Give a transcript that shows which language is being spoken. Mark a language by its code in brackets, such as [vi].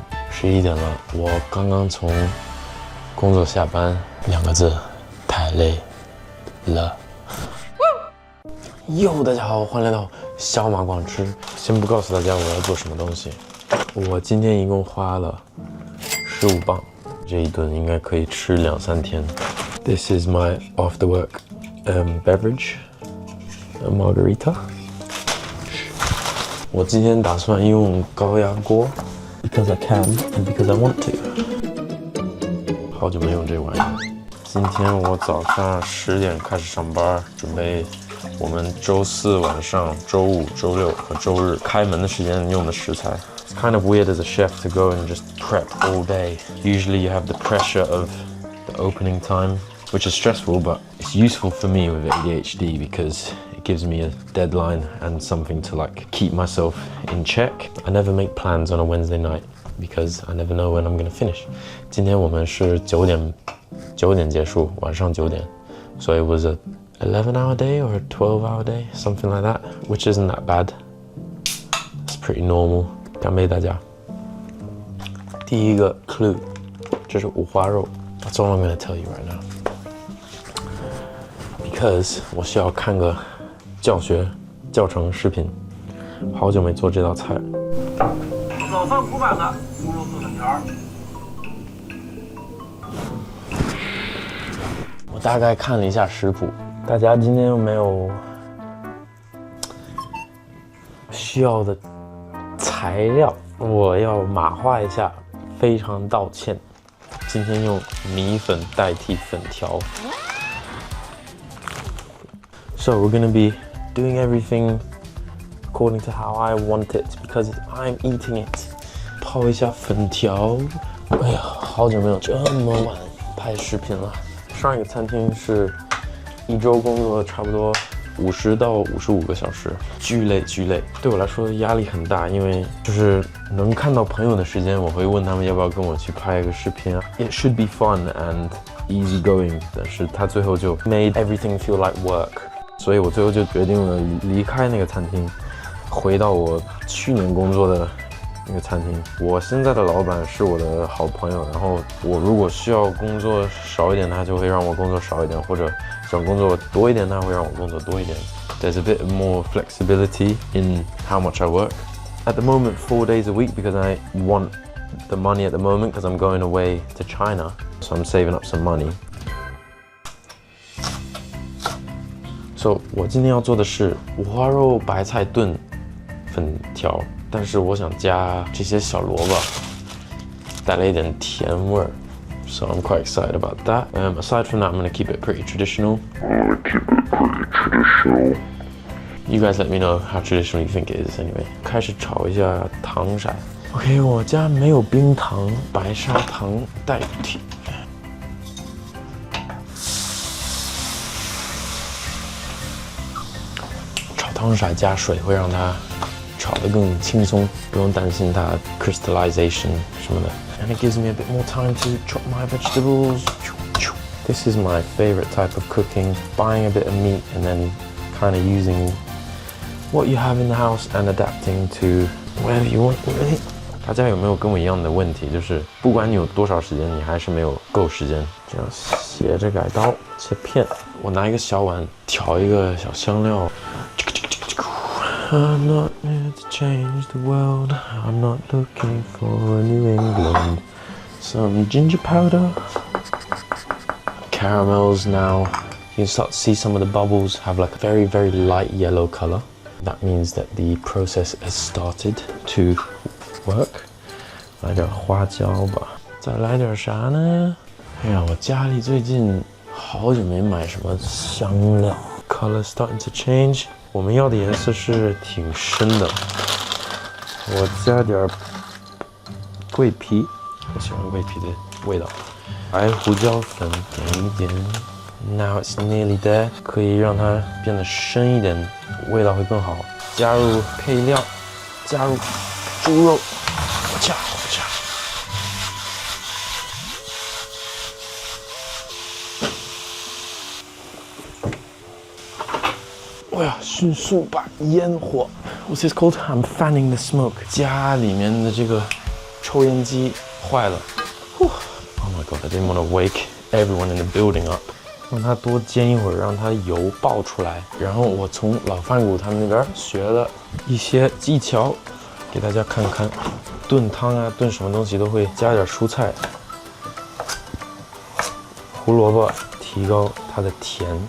[zh] 11点了，我刚刚从工作下班，2个字，太累了。大家好，欢迎来到小马广吃。先不告诉大家我要做什么东西，我今天一共花了15磅，这一顿应该可以吃2、3天。 [en] This is my off the work beverage, a margarita. 我今天打算用高压锅 ， because I can and because I want to。 [zh] 好久没用这玩意儿。今天我早上10点开始上班，准备我们周4晚上、周5、周6和周日开门的时间用的食材。 [en] It's kind of weird as a chef to go and just prep all day. Usually you have the pressure of the opening time, which is stressful, but it's useful for me with ADHD because it gives me a deadline and something to like keep myself in check. I never make plans on a Wednesday night because I never know when I'm gonna finish. 今天我们是9点结束，晚上9点， so it was a 11-hour day or a 12-hour day, something like that, which isn't that bad. It's pretty normal. [zh] 干杯大家。第一个 clue， 这是五花肉。 [en] That's all I'm gonna tell you right now. [zh] Because 我需要看个教程视频，好久没做这道菜。早饭古板的猪肉炖粉条。我大概看了一下食谱，大家今天有没有需要的材料？我要马化一下，非常道歉。今天用米粉代替粉条。 [en] So we're gonna be doing everything according to how I want it because I'm eating it. [zh] 泡一下粉条。哎呀，好久没有这么晚拍视频了。上一个餐厅是一周工作差不多50到55个小时，巨累。对我来说压力很大，因为就是能看到朋友的时间，我会问他们要不要跟我去拍一个视频啊。 [en] It should be fun and easy going， [zh] 但是他最后就 [en] made everything feel like work， [zh] 所以我最后就决定了离开那个餐厅，回到我去年工作的那个餐厅。我现在的老板是我的好朋友，然后我如果需要工作少一点，他就会让我工作少一点，或者想工作多一点，他会让我工作多一点。 [en] There's a bit more flexibility in how much I work. At the moment, 4 days a week because I want the money at the moment because I'm going away to China, so I'm saving up some money. [zh] So 我今天要做的是五花肉白菜炖粉条。但是我想加这些小萝卜，带来一点甜味儿 ， [en] so I'm quite excited about that. Aside from that, I'm gonna keep it pretty traditional. You guys let me know how traditional you think it is. [zh] Anyway, 开始炒一下糖色。OK， 我家没有冰糖，白砂糖代替。炒糖色加水会让它炒得更轻松，不用担心它 crystallization 什么的。 [en] And it gives me a bit more time to chop my vegetables. This is my favorite type of cooking. Buying a bit of meat and then kind of using what you have in the house and adapting to whatever you want, really. [zh] 大家有没有跟我一样的问题？就是不管你有多少时间，你还是没有够时间。这样斜着改刀切片。我拿一个小碗调一个小香料。 [en] I'm not here to change the world. I'm not looking for a New England. Some ginger powder. Caramels now. You can start to see some of the bubbles have like a very, very light yellow color. That means that the process has started to work. [zh] 来点花椒吧。再来点啥呢？哎呀，我家里最近好久没买什么香料。 [en] Color starting to change. [zh] 我们要的颜色是挺深的，我加点桂皮，我喜欢桂皮的味道，白胡椒粉点一点。 [en] Now it's nearly there， [zh] 可以让它变得深一点，味道会更好。加入配料，加入猪肉，加。我要迅速把烟火 [en] What's this called? I'm fanning the smoke. [zh] 家里面的这个抽烟机坏了。 [en] Oh my god! I didn't want to wake everyone in the building up. [zh] 让它多煎一会儿，让它油爆出来。然后我从老饭骨他们那边学了一些技巧，给大家看看。炖汤啊，炖什么东西都会加点蔬菜。胡萝卜提高它的甜。